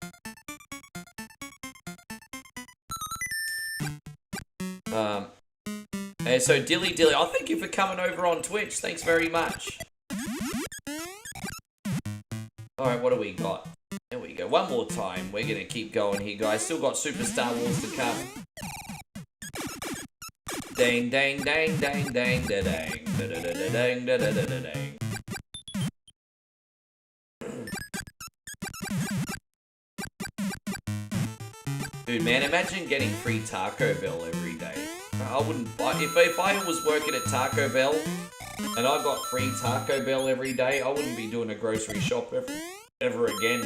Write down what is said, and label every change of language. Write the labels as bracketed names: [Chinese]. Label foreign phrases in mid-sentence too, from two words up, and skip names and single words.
[English] And so Dilly, oh, thank you for coming over on Twitch. Thanks very much. Alright, what do we got? There we go. One more time. We're going to keep going here, guys. Still got Super Star Wars to come. Dang, dang, dang, dang, dang, da dang, da da da da dang, da da da da dang. Dude, man, imagine getting free Taco Bell every day. I wouldn't... If I was working at Taco Bell and I got free Taco Bell every day, I wouldn't be doing a grocery shop ever again.